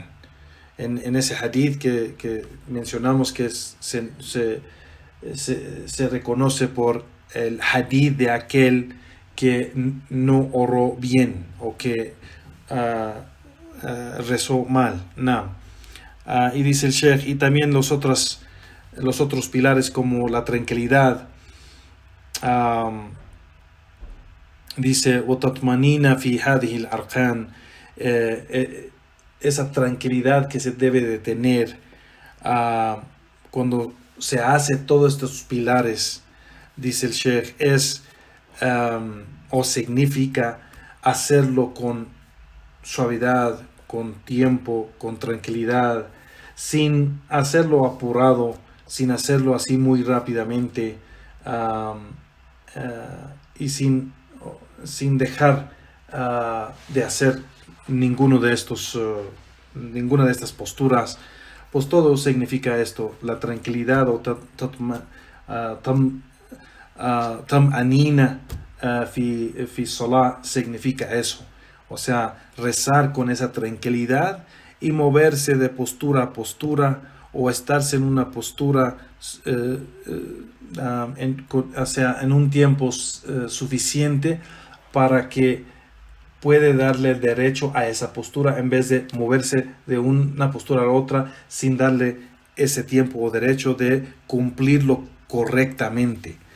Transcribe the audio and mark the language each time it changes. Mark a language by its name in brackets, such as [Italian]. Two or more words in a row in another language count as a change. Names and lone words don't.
[Spanish] En ese hadith que mencionamos, que se reconoce por el hadith de aquel que no oró bien, o que rezó mal. Y dice el Sheikh, y también los otros pilares, como la tranquilidad, dice [Arabic] وَتَطْمَنِينَ فِي هَذِهِ الْأَرْكَانِ, [Spanish] esa tranquilidad que se debe de tener cuando se hace todos estos pilares, dice el Sheikh, es o significa hacerlo con suavidad, con tiempo, con tranquilidad, sin hacerlo apurado, sin hacerlo así muy rápidamente, y sin dejar de hacer ninguna de estas posturas. Pues todo significa esto, la tranquilidad, o [Arabic] طمأنينة في الصلاة, [Spanish] significa eso, o sea, rezar con esa tranquilidad y moverse de postura a postura, o estarse en una postura en un tiempo suficiente para que puede darle derecho a esa postura, en vez de moverse de una postura a la otra sin darle ese tiempo o derecho de cumplirlo correctamente.